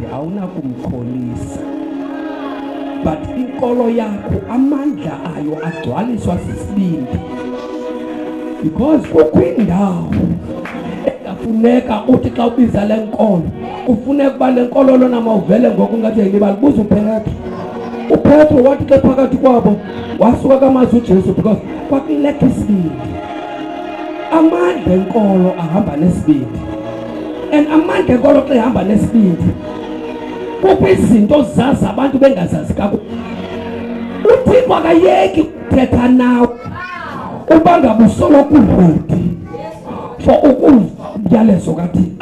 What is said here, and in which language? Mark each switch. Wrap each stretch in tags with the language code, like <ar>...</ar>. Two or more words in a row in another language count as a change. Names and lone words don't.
<xh>awunakumkholisa but inkolo yakho amandla ayo agcwaliswa sisibindi because kukwindawo efuneka uthi xa ubiza lenkolo kufuneka ukuba lenkolo lona mawuvele ngoku ngathi yayilibali buza uPetro wathi ke phakathi kwabo wasuka kamazwi uJesu because kwakuleka isibindi. Amandla enkolo ahamba nesibindi and amandla enkolo xa ehamba nesibindi kukho izinto zaza abantu bengazazi kakhulu. Uthixo akayeki ukuthetha nawe uba ngabe usoloko uredi for ukuyalezo kaThixo.</xh>